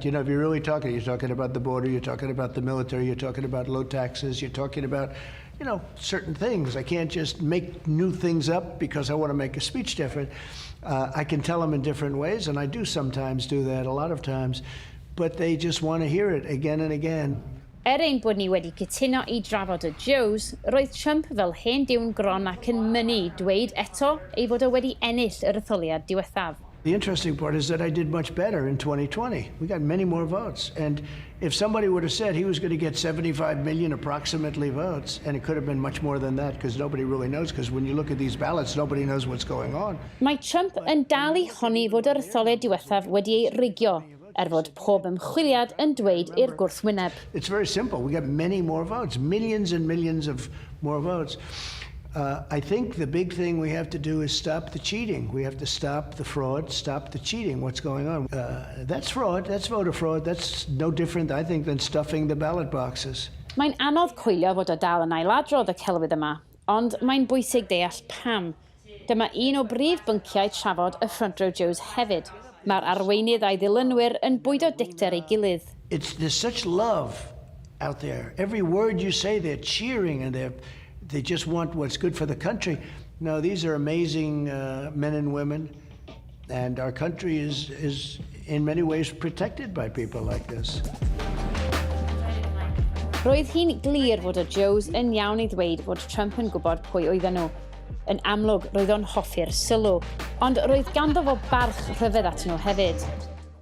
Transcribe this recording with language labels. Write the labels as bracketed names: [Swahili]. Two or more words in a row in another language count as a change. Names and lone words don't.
[English] You know, if you're really talking, you're talking about the border, you're talking about the military, you're talking about low taxes, you're talking about, you know, certain things. I can't just make new things up because I want to make a speech different. I can tell them in different ways, and I do sometimes do that, a lot of times, but they just want to hear it again and again. [Welsh] Ein bod ni wedi cytuno I drafod y Joes, roedd Trump fel hen diwn gron ac yn mynnu dweud eto ei fod o wedi ennill yr etholiad diwethaf. [English] The interesting part is that I did much better in 2020. We got many more votes. And if somebody would have said he was going to get 75 million approximately votes, and it could have been much more than that because nobody really knows, because when you look at these ballots, nobody knows what's going on. [Welsh] Mae Trump yn dal I honni fod yr etholiad diwethaf wedi ei rigio, fod pob ymchwiliad yn dweud i'r gwrthwyneb. [English] It's very simple. We got many more votes, millions and millions of more votes. I think the big thing we have to do is stop the cheating. We have to stop the fraud, stop the cheating. What's going on? That's fraud, that's voter fraud. That's no different, I think, than stuffing the ballot boxes. [Welsh] Mae'n anodd coelio fod o dal yn ailadrodd y celwydd yma, ond mae'n bwysig deall pam. Dyma un o brif bynciau trafod y Front Row Joes hefyd. Mae'r arweinydd a'i ddilynwyr yn bwydo dicter ei gilydd. [English] There's such love out there. Every word you say, they're cheering and they just want what's good for the country. No, these are amazing men and women, and our country is in many ways protected by people like this. [Welsh] Roedd hi'n glir fod y Joes yn iawn I ddweud fod Trump yn gwybod pwy oedden nhw. Yn amlwg, roedd o'n hoffi'r sylw, ond roedd ganddo fo barch rhyfedd at nhw hefyd.